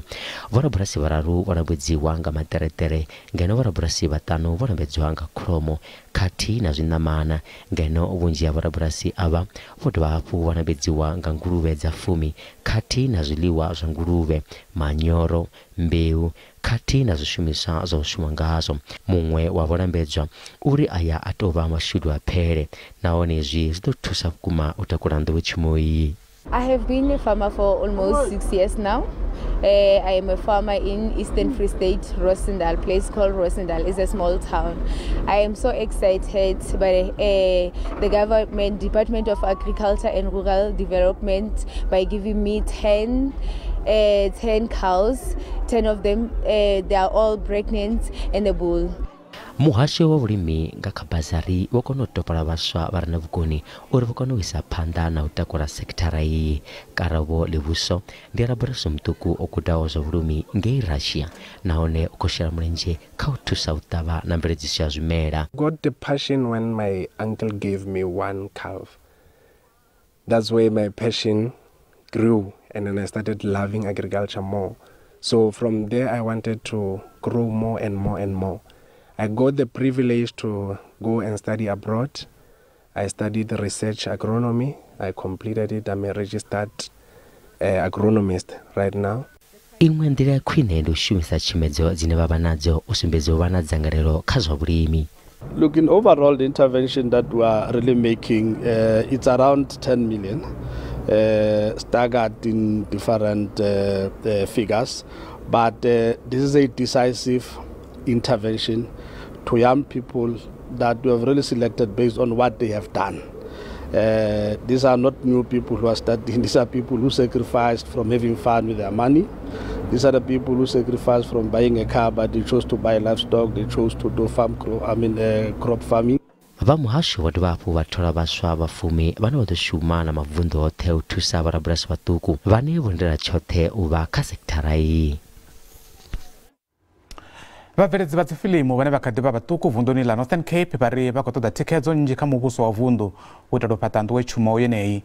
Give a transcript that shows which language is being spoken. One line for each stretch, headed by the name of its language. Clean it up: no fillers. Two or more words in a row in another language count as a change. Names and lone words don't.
Venda: Vhorabulasi vhararu vho lambedziwa nga maṱereṱere ngeno vhorabulasi vhaṱanu vho lambedziwa nga kholomo khathihi na zwiṋamana, ngeno vhunzhi ha vhorabulasi ava vho dovha hafhu vha lambedziwa nga nguluvhe dza 10 khathihi na zwiḽiwa zwa nguluvhe, manyoro, mbeu khathihi na zwishumiswa zwa u shuma ngazwo. Muṅwe wa vholambedzwa uri aya a tou vha mashudu a phele, nahone zwi ḓo thusa vhukuma u takula nḓowetshumo iyi.
English: I have been a farmer for almost 6 years now. I am a farmer in Eastern Free State, Rosendal, place called Rosendal. It's a small town. I am so excited by the government, Department of Agriculture and Rural Development, by giving me 10 cows. 10 of them, they are all pregnant and a bull.
Venda: Muhasho wa vhulimi nga kha bazari wo kona u topola vhaswa vha re na vhukoni uri vha kone u isa phanḓa na u takula sekithara iyi. Karabo Levhuso ndi rabulasi muṱuku o gudaho zwa vhulimi ngei Russia, nahone u khou shela mulenzhe kha u thusa u ṱavha na mveledziso ya zwimela.
English: Got the passion when my uncle gave me 1 calf. That's where my passion grew, and then I started loving agriculture more. So from there I wanted to grow more and more and more. I got the privilege to go and study abroad. I studied research agronomy. I completed it. I'm a registered agronomist right now.
Venda: Iṅwe nḓila ya khwine ndi u shumisa tshimedzo dzine vha vha nadzo u sumbedza u vha na dzangalelo kha zwa vhulimi.
English: Look, in overall, the intervention that we are really making, it's around 10 million, staggered in different figures. But this is a decisive intervention to young people that we have really selected based on what they have done. These are not new people who are studying. These are people who sacrificed from having fun with their money. These are the people who sacrificed from buying a car, but they chose to buy livestock. They chose to do crop farming.
Venda: Vha muhasho vha dovha hafhu vha thola vhaswa vha 10 vhane vha ḓo shuma na mavunḓu oṱhe u thusa vhorabulasi vhaṱuku vhane vho ndela tshoṱhe u vha kha sekithara iyi. Vhabveledzi vha dzifilimu vhane vha kha ḓi vha vhaṱuku vunḓuni ḽa Northern Cape vha ri vha khou ṱoḓa thikhedzo nnzhi kha muvhuso wa vunḓu u itela u fhaṱa nḓowetshumo yeneyi.